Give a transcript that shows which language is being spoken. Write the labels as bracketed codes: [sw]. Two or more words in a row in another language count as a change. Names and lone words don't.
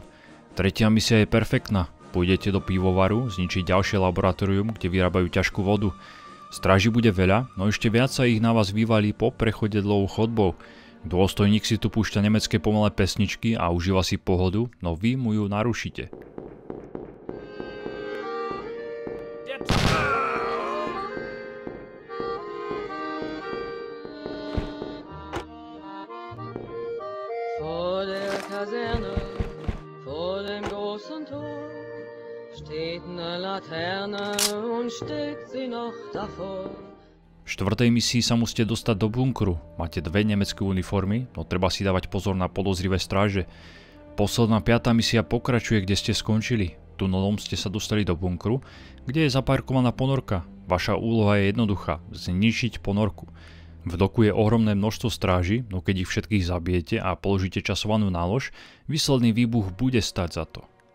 [sk] Tretia misia je perfektná. Pôjdete do pivovaru, zničiť ďalšie laboratórium, kde vyrábajú ťažkú vodu. Stráži bude veľa, no ešte viac sa ich na vás vyvalí po prechode dlhou chodbou. Dôstojník si tu púšťa nemecké pomalé pesničky a užíva si pohodu, no vy mu ju narušíte. [de] Kaserne, vor dem großen Tor steht eine Laterne und steckt sie noch davor. [sk] V štvrtej misii sa musíte dostať do bunkru. Máte 2 nemecké uniformy, no treba si dávať pozor na podozrivé stráže. Posledná 5. misia pokračuje, kde ste skončili. Tunelom ste sa dostali do bunkru, kde je zaparkovaná ponorka. Vaša úloha je jednoduchá, zničiť ponorku. V doku je ohromné množstvo stráži, no keď ich všetkých zabijete a položíte časovanú nálož, výsledný výbuch bude stáť za to.